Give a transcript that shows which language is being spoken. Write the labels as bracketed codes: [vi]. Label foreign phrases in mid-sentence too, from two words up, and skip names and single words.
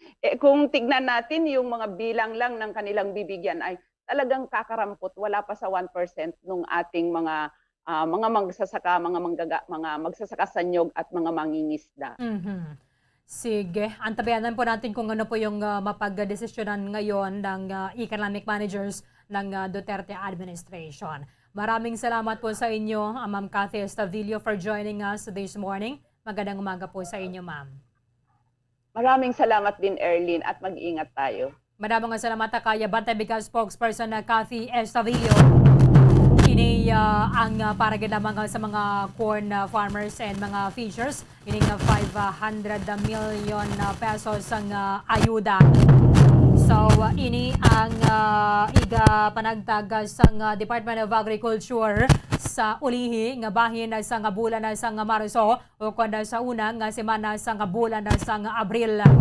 [tl] Kung tignan natin yung mga bilang lang ng kanilang bibigyan ay talagang kakarampot, wala pa sa 1% ng ating mga magsasaka, mga magsasaka sa nyog at mga mangingisda. Sige, antabayanan po natin kung ano po yung mapagdesisyonan ngayon ng [en] economic managers [tl] ng Duterte administration. Maraming salamat po sa inyo, Ma'am Cathy Estavillo, [en] for joining us this morning. [tl] Magandang umaga po sa inyo, ma'am. Maraming salamat din, Erlyn, at mag-ingat tayo. Maraming salamat kaya Bantay Bigas spokesperson na Cathy Estavillo. [ceb] Ini ang para ginamang sa mga [en] corn farmers [ceb] and mga fishers. Ini 500 million pesos ang ayuda. So, ini ang panagtag sa Department of Agriculture sa ulihi nga bahin sa bulan sa Marso o kundi sa unang semana sa bulan sa Abril.